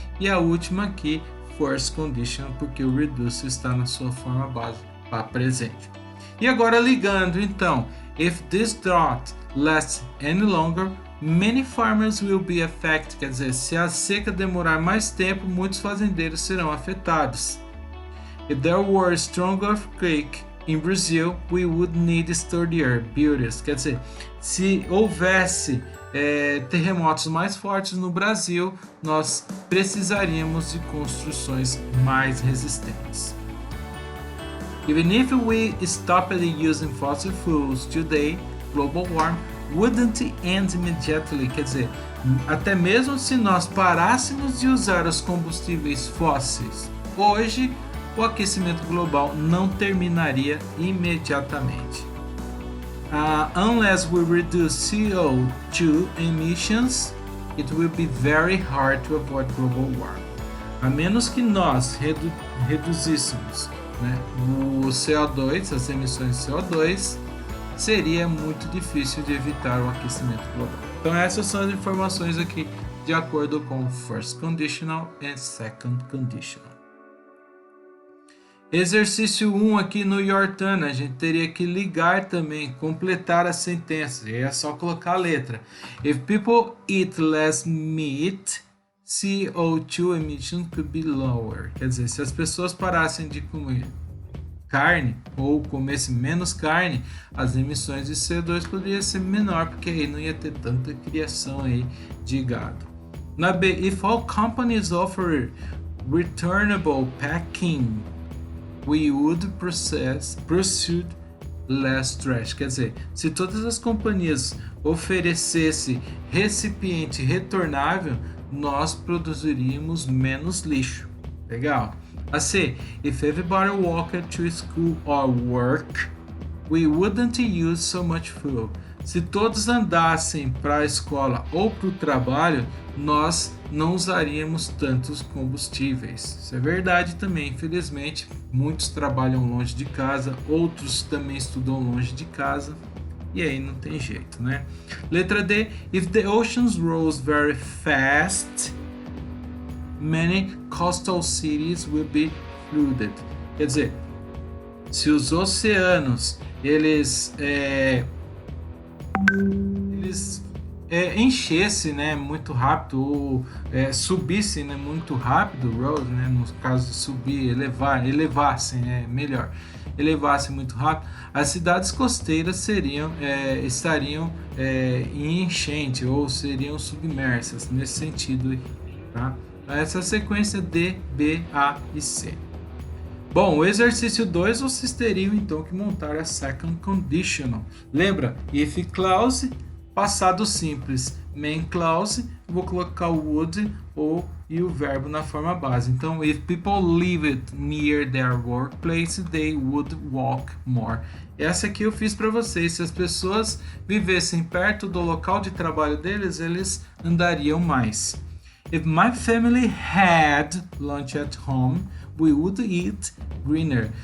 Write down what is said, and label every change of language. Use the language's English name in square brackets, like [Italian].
[Portuguese] E a última aqui, first conditional, porque o reduce está na sua forma base para presente. E agora ligando, então, [English] if this drought lasts any longer, many farmers will be affected. [Portuguese] Quer dizer, se a seca demorar mais tempo, muitos fazendeiros serão afetados. [English] If there were a strong earthquake in Brazil, we would need sturdier buildings. [Portuguese] Quer dizer, se houvesse terremotos mais fortes no Brasil, nós precisaríamos de construções mais resistentes. [English] Even if we stopped using fossil fuels today, global warming wouldn't end immediately. [Portuguese] Quer dizer, até mesmo se nós parássemos de usar os combustíveis fósseis hoje, o aquecimento global não terminaria imediatamente. [English] Unless we reduce CO2 emissions, it will be very hard to avoid global warming. [Portuguese] A menos que nós reduzíssemos, né, o CO2, as emissões de CO2, seria muito difícil de evitar o aquecimento global. Então essas são as informações aqui de acordo com o first conditional e second conditional. Exercício 1 aqui no Your Turn, a gente teria que ligar também, completar a sentença, e é só colocar a letra. [English] If people eat less meat, CO2 emissions could be lower. [Portuguese] Quer dizer, se as pessoas parassem de comer carne ou comessem menos carne, as emissões de CO2 poderiam ser menor, porque aí não ia ter tanta criação aí de gado. Na B, [English] if all companies offer returnable packing, we would proceed less trash. [Portuguese] Quer dizer, se todas as companhias oferecessem recipiente retornável, nós produziríamos menos lixo. Legal. A C, [English] if everybody walked to school or work, we wouldn't use so much fuel. [Portuguese] Se todos andassem para a escola ou para o trabalho, nós não usaríamos tantos combustíveis. Isso é verdade também, infelizmente. Muitos trabalham longe de casa, outros também estudam longe de casa, e aí não tem jeito, né? Letra D, [English] if the oceans rose very fast, many coastal cities will be flooded. [Portuguese] Quer dizer, se os oceanos eles eles enchessem, né, muito rápido ou subissem, né, muito rápido, rose, né, no caso de subir, elevassem, melhor, elevassem muito rápido, as cidades costeiras estariam em enchente ou seriam submersas nesse sentido, tá? Essa sequência D, B, A e C. Bom, o exercício 2 vocês teriam então que montar a second conditional. Lembra? If clause, passado simples, main clause, vou colocar o would e o verbo na forma base. Então, [English] if people lived near their workplace, they would walk more. [Portuguese] Essa aqui eu fiz para vocês. Se as pessoas vivessem perto do local de trabalho deles, eles andariam mais. [English] If my family had lunch at home, we would eat greener.